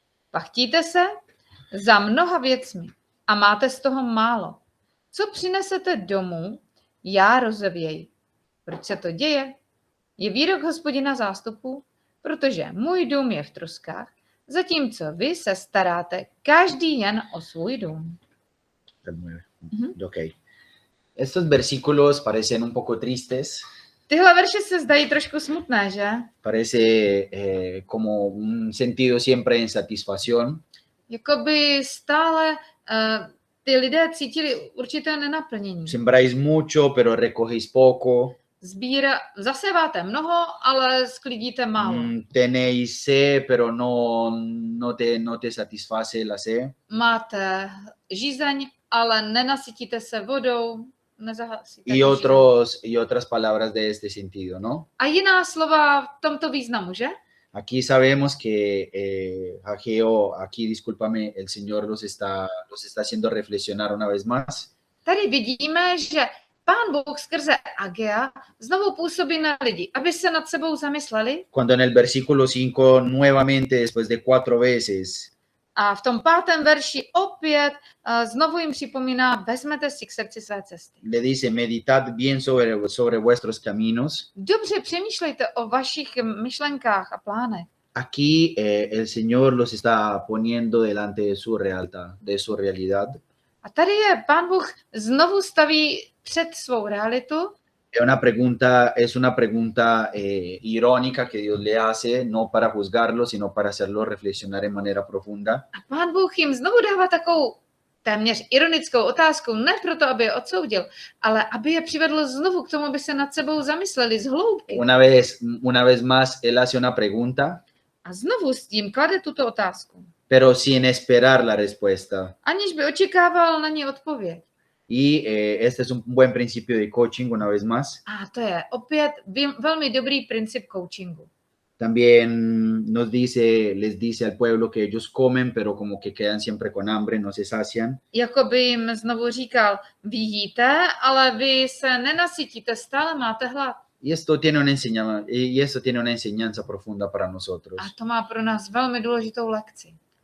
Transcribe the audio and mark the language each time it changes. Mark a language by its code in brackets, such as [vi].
[cs] Pachtíte se za mnoha věcmi a máte z toho málo. Co přinesete domů, já rozevěji. Proč se to děje? Je výrok Hospodina zástupů, protože můj dům je v troskách, zatímco vy se staráte každý jen o svůj dům. [es] Hasta el 9. Ujú. Ok. Estos versículos parecen un poco tristes. [cs] Tyhle verše se zdají trošku smutné, že? [es] Parece como un sentido siempre de insatisfacción. [cs] Jakoby stále ty lidé cítili určité nenaplnění. [es] Sembráis mucho, pero recogéis poco. [cs] Zaseváte mnoho, ale sklidíte málo. [es] Tenéis sed, pero no te satisface la sed. [cs] Máte žízeň, ale nenasytíte se vodou. [es] Y otras palabras de este sentido, ¿no? [cs] A jiná slova v tomto významu, že? [es] Aquí sabemos que Ageo, aquí discúlpame, el Señor los está haciendo reflexionar una vez más. [cs] Tady vidíme, že Pán Bůh skrze Agea znovu působí na lidi, aby se nad sebou zamysleli. [es] Cuando en el versículo 5, nuevamente, después de 4 veces, [cs] A v tom 5. verši opět znovu jim připomíná, vezmete si k srdci své cesty. [es] le dice, meditad bien sobre vuestros caminos. [cs] Dobře přemýšlejte o vašich myšlenkách a plánech. [es] Aquí el Señor los está poniendo delante de su realidad. [cs] A tady je Pán Bůh znovu staví před svou realitu. [es] Es una pregunta irónica que Dios le hace, no para juzgarlo, sino para hacerlo reflexionar en manera profunda. [cs] A Pán Bůh jim znovu dává takovou téměř ironickou otázku, ne proto, aby je odsoudil, ale aby je přivedl znovu k tomu, aby se nad sebou zamysleli z hloubky. [es] Una vez más, Él hace una pregunta, [cs] A znovu s tím klade tuto otázku, [es] pero sin esperar la respuesta. [cs] aniž by očekával na ní odpověď. [es] Y este es un buen principio de coaching, una vez más. [cs] A to je opět velmi dobrý princip coachingu. [es] También les dice al pueblo que ellos comen, pero como que quedan siempre con hambre, no se sacian. [cs] Jakoby jim znovu říkal, vy jíte, ale vy se nenasytíte, stále máte hlad. [es] Y esto tiene una enseñanza profunda para nosotros. [cs] A to má pro nás velmi důležitou lekci.